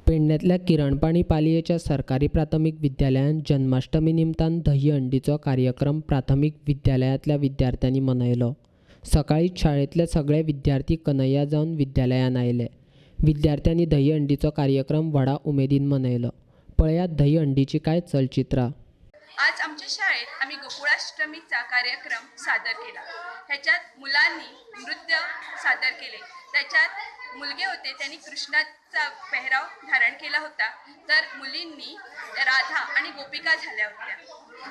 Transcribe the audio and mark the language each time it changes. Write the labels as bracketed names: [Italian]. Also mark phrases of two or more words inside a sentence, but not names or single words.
[Konkani] पेडण्यातल्या किरणपाणी पालयेच्या सरकारी प्राथमिक विद्यालयात जन्माष्टमी निमतान दहीहंडीचो कार्यक्रम प्राथमिक विद्यालयातल्या विद्यार्थ्यांनी मनयलो। सकाळीच शाळेतले सगळे विद्यार्थी कन्हैया जावन विद्यालयात आयले। विद्यार्थ्यांनी दहीहंडीचो कार्यक्रम व्हडा उमेदीन मनयलो। पळयात दहीहंडीची कांय चलचित्रां। [Marathi] आज आमच्या शाळेत आम्ही गोकुळाष्टमीचा कार्यक्रम सादर केला। ह्याच्यात मुलांनी नृत्य सादर केले। त्याच्यात मुलगे होते त्यांनी कृष्णाचा पेहराव धारण केला होता, तर मुलींनी राधा आणि गोपिका झाल्या होत्या।